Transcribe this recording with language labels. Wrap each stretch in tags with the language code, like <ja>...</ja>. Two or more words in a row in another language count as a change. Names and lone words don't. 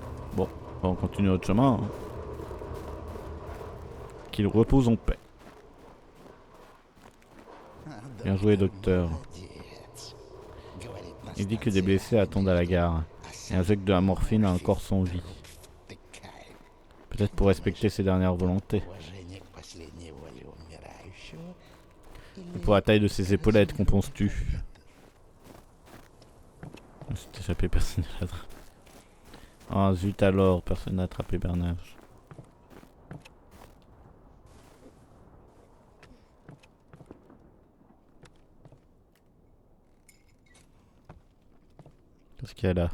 <fr>Bon, on continue notre chemin. Hein. Qu'il repose en paix. Bien joué, docteur.</fr> <ru>Молодец. Говорит</ru> <fr>Il dit que des blessés attendent à la gare. Et injecte de la morphine à un corps sans vie.</fr> <ru>втыкает</ru> <fr>Peut-être pour respecter ses dernières volontés.</fr> <ru>уважение к последней воле умирающего.</ru> <fr>Et pour la taille de ses épaulettes, qu'en penses-tu? C'est échappé, personne n'a attrapé. Ah zut alors, personne n'a attrapé Bernage. Qu'est-ce qu'il y a là?</fr>